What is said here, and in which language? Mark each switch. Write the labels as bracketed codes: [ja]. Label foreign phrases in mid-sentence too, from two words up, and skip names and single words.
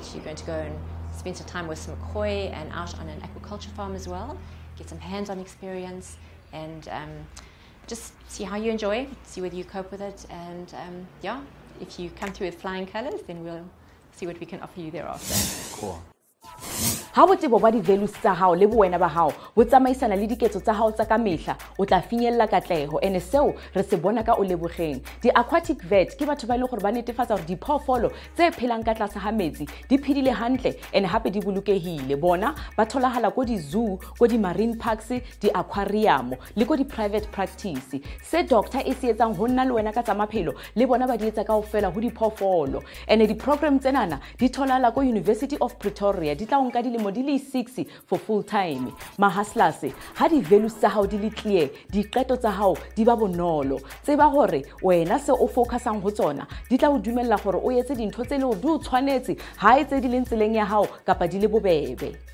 [en] You're going to go and spend some time with some koi and out on an aquaculture farm as well, get some hands-on experience, and just see how you enjoy it, see whether you cope with it, and if you come through with flying colors, then we'll see what we can offer you thereafter. Cool. [st] ha botsebo ba di-values tsa hao le bowena ba hao bo tsamaisana le diketso tsa hao tsa ka mehla o tla finyella katleho, ene seo re se bona ka Olebogeng. Di- [en] Aquatic Vet [st] ke batho ba ile gore ba netefatsa gore diphoofolo tse phelang ka tlase ha metsi di phedile hantle ene hape di bolokehile. Bona ba tholahala ko di-zoo, ko di- [en] marine parks, [st] di-aquarium le ko di- [en] private practice. [st] Se doctor e se etsang ho nna le wena ka tsa maphelo le bona ba di etsa kaofela ho diphoofolo, ene di-program tsenana di tholala ko University of Pretoria. Di tla nka dilemo di le 6 [en] for full time. [st] Mahaslas, ha di-values tsa hao di le clear, diqeto tsa hao di ba bonolo, tseba gore wena se o focusang ho tsona di tla o dumella gore o etse dintho tse le o di o tshwanetse ha etse di leng tseleng ya hao kapa di le bobebe.